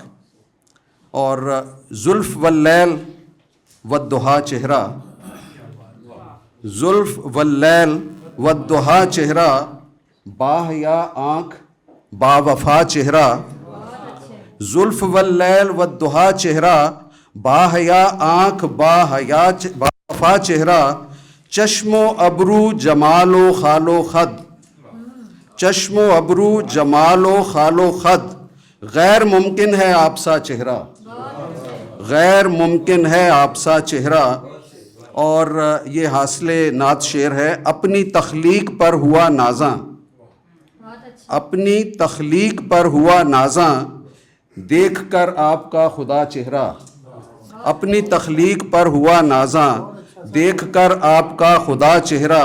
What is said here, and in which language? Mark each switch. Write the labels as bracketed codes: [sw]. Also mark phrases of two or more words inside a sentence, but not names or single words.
[ur] اور زلف [ar] واللیل والضحیٰ [ur] چہرہ، زلف [ar] واللیل والضحیٰ [ur] چہرہ، باحیا آنکھ با وفا چہرہ، زلف [ar] واللیل والضحیٰ [ur] چہرہ، باحیا آنکھ با وفا چہرہ، چشم و ابرو جمال و خال و خد، چشم و ابرو جمال و خال و خد، غیر ممکن ہے آپ سا چہرہ، غیر ممکن ہے آپ سا چہرہ. اور یہ حاصل نعت شعر ہے. اپنی تخلیق پر ہوا نازاں، اپنی تخلیق پر ہوا نازاں، دیکھ کر آپ کا خدا چہرہ، اپنی تخلیق پر ہوا نازاں، دیکھ کر آپ کا خدا چہرہ.